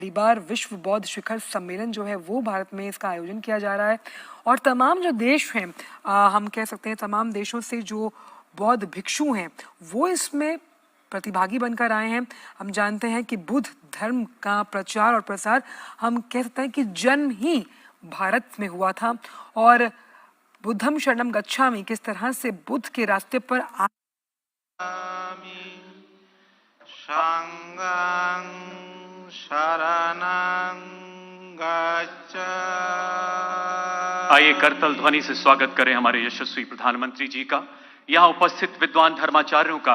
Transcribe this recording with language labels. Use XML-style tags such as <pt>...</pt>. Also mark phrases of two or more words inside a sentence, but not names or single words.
<hi>पहली बार विश्व बौद्ध शिखर सम्मेलन जो है वो भारत में इसका आयोजन किया जा रहा है और तमाम जो देश हैं, हम कह सकते हैं तमाम देशों से जो बौद्ध भिक्षु हैं वो इसमें प्रतिभागी बनकर आए हैं। हम जानते हैं कि बुद्ध धर्म का प्रचार और प्रसार हम कह सकते हैं कि जन्म ही भारत में हुआ था और</hi> <pi>बुद्धम शरणम गच्छामि</pi> <hi>किस तरह से बुद्ध के रास्ते पर आइए करतल ध्वनि से स्वागत करें हमारे यशस्वी प्रधानमंत्री जी का, यहाँ उपस्थित विद्वान धर्माचार्यों का।</hi>